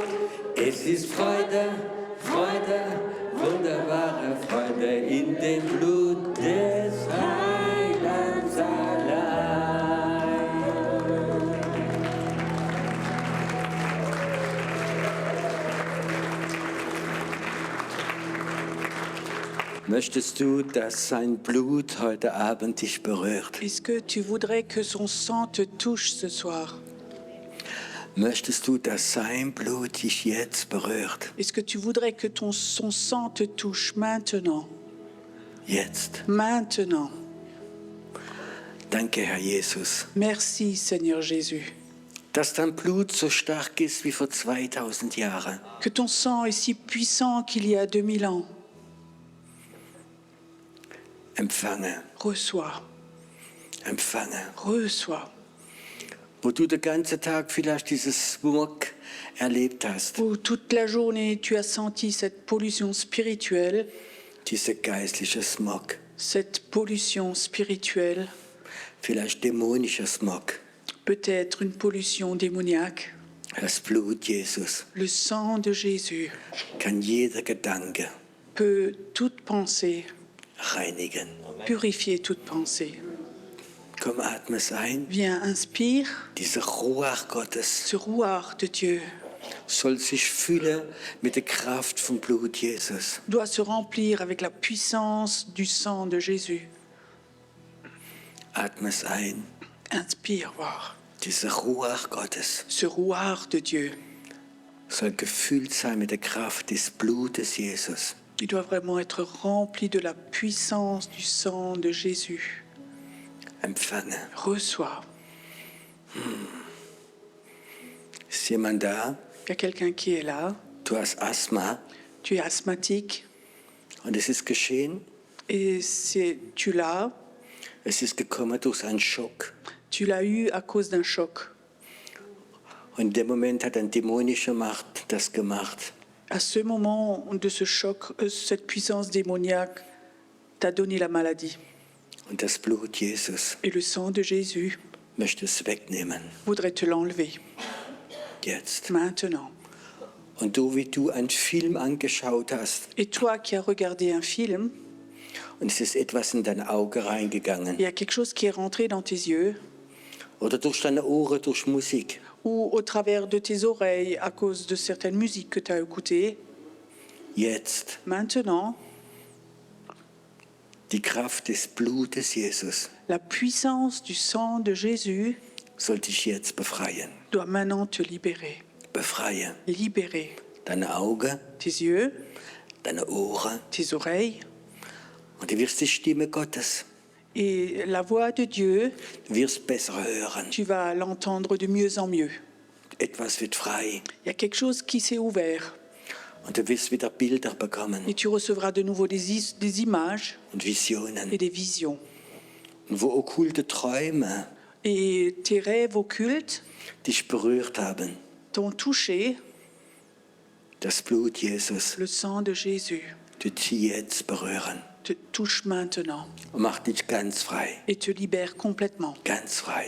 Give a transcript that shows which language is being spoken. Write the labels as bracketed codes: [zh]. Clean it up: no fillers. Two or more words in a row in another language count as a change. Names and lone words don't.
[de] Es ist Freude, Freude, wunderbare Freude in dem Blut des Heilands allein. Möchtest du, dass sein Blut heute Abend dich berührt? [fr] Est-ce que tu voudrais que son sang te touche ce soir? [de] Möchtest du, dass sein Blut dich jetzt berührt? [fr] Est-ce que tu voudrais que son sang te touche maintenant? [de] Jetzt. [fr] Maintenant. [de] Danke, Herr Jesus. [fr] Merci, Seigneur Jésus. [de] Dass dein Blut so stark ist wie vor 2000 Jahren. [fr] Que ton sang est si puissant qu'il y a 2000 ans. [de] Empfange. [fr] Reçois. [de] Empfange. [fr] Reçois. [de] Wo du den ganzen Tag vielleicht dieses Smog erlebt hast. [fr] Où toute la journée tu as senti cette pollution spirituelle. [de] Dieser geistliche Smog. [fr] Cette pollution spirituelle. [de] Vielleicht dämonischer Smog. [fr] Peut-être une pollution démoniaque. [de] Das Blut Jesus. [fr] Le sang de Jésus [de] Kann jeder Gedanke [fr] peut toute pensée [de] reinigen. [fr] purifier toute pensée. [de] Komm, atme es ein. [fr] Viens, inspire. [de] Dieser Ruach Gottes [fr] Ce rouard de Dieu [de] soll sich füllen mit der Kraft vom Blut Jesus. [fr] doit se remplir avec la puissance du sang de Jésus. [de] Atme es ein. [fr] Inspire, voir. [de] Dieser Ruach Gottes [fr] Ce rouard de Dieu, [de] soll gefüllt sein mit der Kraft des Blutes Jesus. [fr] il doit vraiment être rempli de la puissance du sang de Jésus. [de] Empfange. [fr] Reçois. [de] Ist jemand da? [fr] Il y a quelqu'un qui est là. [de] Du hast Asthma [fr] Tu es asthmatique [de] und es ist geschehen. [fr] et tu l'as. [de] Es ist gekommen durch einen Schock. [fr] Tu l'as eu à cause d'un choc. [de] Und in dem Moment hat eine dämonische Macht das gemacht. [fr] À ce moment de ce choc, cette puissance démoniaque t'a donné la maladie. [de] Und das Blut Jesus [fr] Et le sang de Jésus [de] möchte es wegnehmen. [fr] voudrait te l'enlever. [de] Jetzt. [fr] Maintenant. [de] Und du, wie du einen Film angeschaut hast, [fr] Et toi qui as regardé un film, [de] und es ist etwas in dein Auge reingegangen. [fr] il y a quelque chose qui est rentré dans tes yeux [de] Oder durch deine Ohren, durch Musik. [fr] ou au travers de tes oreilles à cause de certaines musiques que tu as écoutées. [de] Jetzt. [fr] Maintenant, [de] Die Kraft des Blutes Jesus [fr] la puissance du sang de Jésus [de] soll dich jetzt befreien. [fr] doit maintenant te libérer. [de] Befreien. [fr] Libérer [de] Deine Augen, [fr] tes yeux, [de] deine Ohren. [fr] tes oreilles [de] Und du wirst die Stimme Gottes. [fr] et la voix de Dieu, [de] Du wirst besser hören. [fr] tu vas l'entendre de mieux en mieux. [de] Etwas wird frei. [fr] Il y a quelque chose qui s'est ouvert [de] Und du wirst wieder Bilder bekommen [fr] et tu recevras de nouveau des images [de] und Visionen. [fr] et des visions. [de] Und wo okkulte Träume [fr] Et tes rêves occultes [de] dich berührt haben. [fr] t'ont touché, [de] Das Blut Jesus [fr] le sang de Jésus [de] tut sie jetzt berühren. [fr] te touche maintenant [de] Und macht dich ganz frei. [fr] et te libère complètement. [de] Ganz frei.